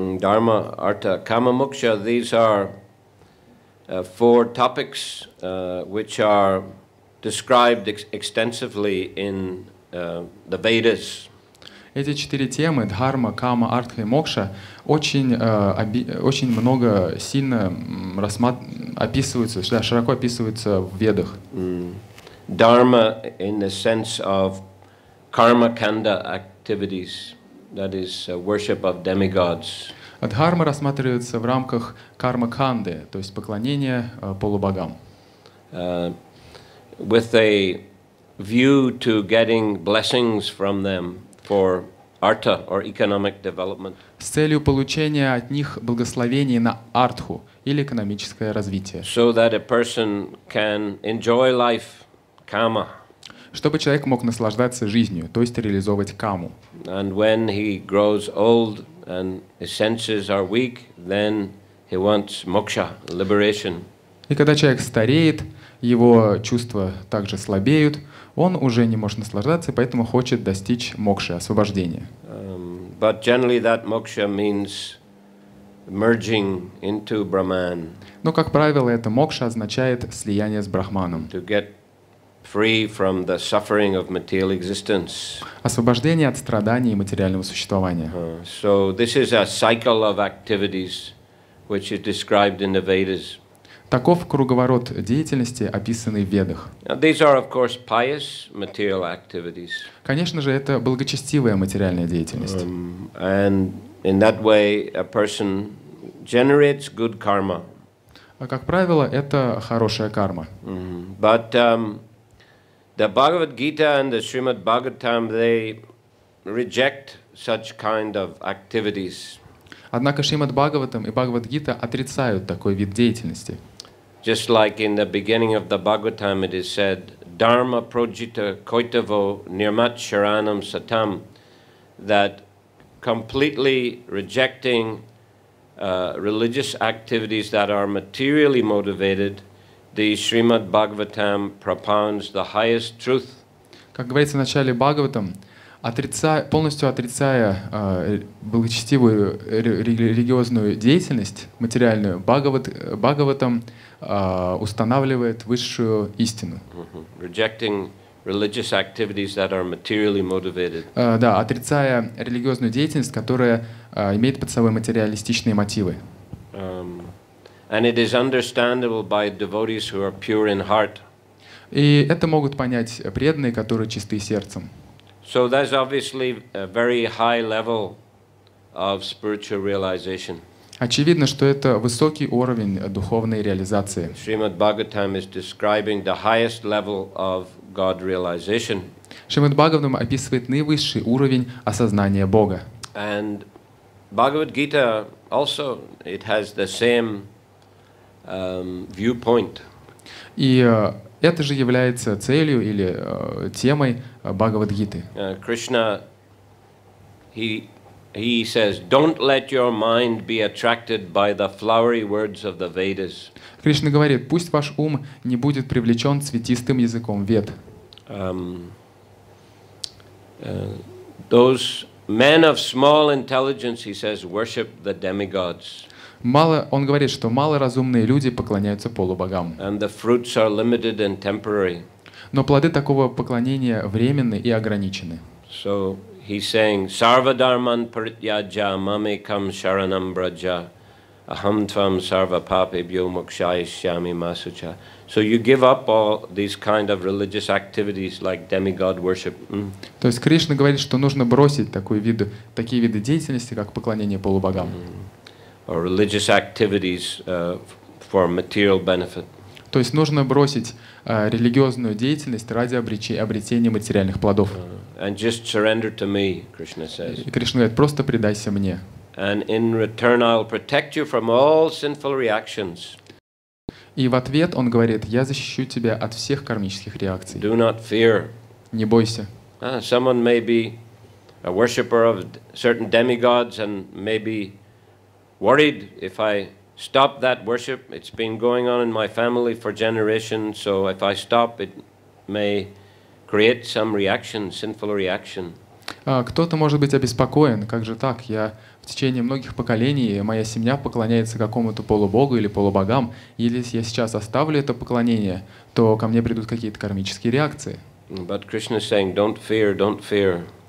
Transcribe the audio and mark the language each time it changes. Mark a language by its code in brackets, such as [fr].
[en] Dharma, artha, kama, moksha, these are four topics which are described extensively in the Vedas. [ru] Эти 4 темы, дхарма, кама, артха и мокша, очень много, сильно описываются, широко описываются в Ведах. [en] Dharma in the sense of karma kanda activities, that is worship of demigods. [ru] Дхарма рассматривается в рамках карма-канды, то есть поклонения полубогам. [en] With a view to getting blessings from them for artha or economic development. [ru] С целью получения от них благословений на артху или экономическое развитие. [en] So that a person can enjoy life, kama. [ru] Чтобы человек мог наслаждаться жизнью, то есть реализовывать каму. [en] And when he grows old and his senses are weak, then he wants moksha, liberation. [ru] И когда человек стареет, его чувства также слабеют, он уже не может наслаждаться, и поэтому хочет достичь мокши, освобождения. [en] But generally that moksha means merging into Brahman. [ru] Но, как правило, это мокша означает слияние с Брахманом. [en] To get free from the suffering of material existence. [ru] Освобождение от страданий и материального существования. [en] So this is a cycle of activities which is described in the Vedas. [ru] Таков круговорот деятельности, описанный в Ведах. [en] These are, of course, pious material activities. [ru] Конечно же, это благочестивая материальная деятельность. [en] And in that way, a person generates good karma. [ru] А как правило, это хорошая карма. [en] But the Bhagavad Gita and the Srimad Bhagavatam, they reject such kind of activities. [ru] Однако Шримад Бхагаватам и Бхагавад-гита отрицают такой вид деятельности. [en] Just like in the beginning of the Bhagavatam it is said, [sa] Dharma projita koitavo nirmat sharanam satam, [en] that completely rejecting religious activities that are materially motivated, the Srimad Bhagavatam propounds the highest truth. [ru] Как говорится в начале Бхагаватам, полностью отрицая благочестивую религиозную деятельность, материальную, Бхагаватам устанавливает высшую истину. [en] Rejecting religious activities that are materially motivated. [ru] Да, отрицая религиозную деятельность, которая имеет под собой материалистичные мотивы. [en] And it is understandable by devotees who are pure in heart. [ru] И это могут понять преданные, которые чисты сердцем. [en] So that's obviously a very high level of spiritual realization. [ru] Очевидно, что это высокий уровень духовной реализации. [en] Srimad Bhagavatam is describing the highest level of God realization. [ru] Шримад Бхагаватам описывает наивысший уровень осознания Бога. [en] And Bhagavad Gita also, it has the same viewpoint. [ru] И это же является целью или темой Бхагавад-гиты. [en] Krishna, he says, don't let your mind be attracted by the flowery words of the Vedas. [ru] Кришна говорит, пусть ваш ум не будет привлечен цветистым языком Вед. [en] Those men of small intelligence, he says, worship the demigods. [ru] Он говорит, что малоразумные люди поклоняются полубогам. [en] And the fruits are limited and temporary. [ru] Но плоды такого поклонения временны и ограничены. [en] So he's saying, [sa] Sarva dharman parityajya mamekam sharanam braja aham tvam sarva papebhyo mokshayishyami masucha. [en] So you give up all these kind of religious activities like demigod worship. [ru] То есть Кришна говорит, что нужно бросить такие виды деятельности, как поклонение полубогам. [en] Or religious activities for material benefit. [ru] То есть нужно бросить религиозную деятельность ради обретения материальных плодов. [en] And just surrender to me, Krishna says. [ru] И Кришна говорит, просто предайся мне. [en] And in return I'll protect you from all sinful reactions. [ru] И в ответ он говорит, я защищу тебя от всех кармических реакций. [en] Do not fear. [ru] Не бойся. [en] Someone may be a worshipper of certain demigods and may be worried if I stop that worship. It's been going on in my family for generations, so if I stop, it may create some reaction, sinful reaction. [ru] Кто-то может быть обеспокоен, как же так? Я в течение многих поколений, моя семья поклоняется какому-то полубогу или полубогам, и если я сейчас оставлю это поклонение, то ко мне придут какие-то кармические реакции. [en] But Krishna is saying, don't fear, don't fear.